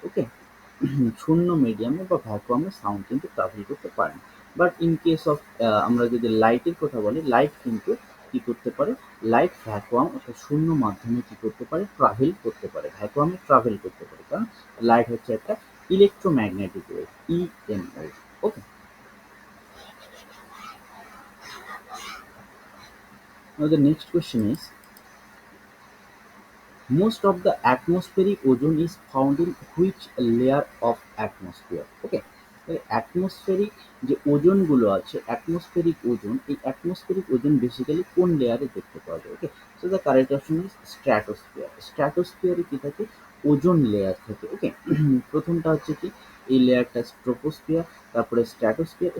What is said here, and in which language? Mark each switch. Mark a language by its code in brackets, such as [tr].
[bn] ওকে, শূন্য মিডিয়ামে বা ভ্যাকুয়ামে সাউন্ড কিন্তু ট্রাভেল করতে পারে না। বাট ইন কেস অফ, আমরা যদি লাইটের কথা বলি, লাইট কিন্তু কি করতে পারে, লাইট ভ্যাকুয়াম অর্থাৎ শূন্য মাধ্যমে কি করতে পারে, ট্রাভেল করতে পারে, ভ্যাকুয়ামে ট্রাভেল করতে পারে, কারণ লাইট হচ্ছে একটা electromagnetic wave, EM wave. [en] Okay, now the next question is, most of the atmospheric ozone is found in which layer of atmosphere? [bn] Okay, atmospheric যে ওজনগুলো আছে, অ্যাটমসফেরিক ওজন, এই অ্যাটমসফেরিক ওজন বেসিক্যালি কোন লেয়ারে দেখতে পাওয়া যায়? ওকে, [en] So the correct option is stratosphere. [bn] স্ট্র্যাটোস্ফিয়ারে কি থাকে, ওজন লেয়ার থাকে। ওকে, প্রথমটা হচ্ছে কি, এই লেয়ারটা ট্রপোস্ফিয়ার, তারপরে স্ট্র্যাটোস্ফিয়ার।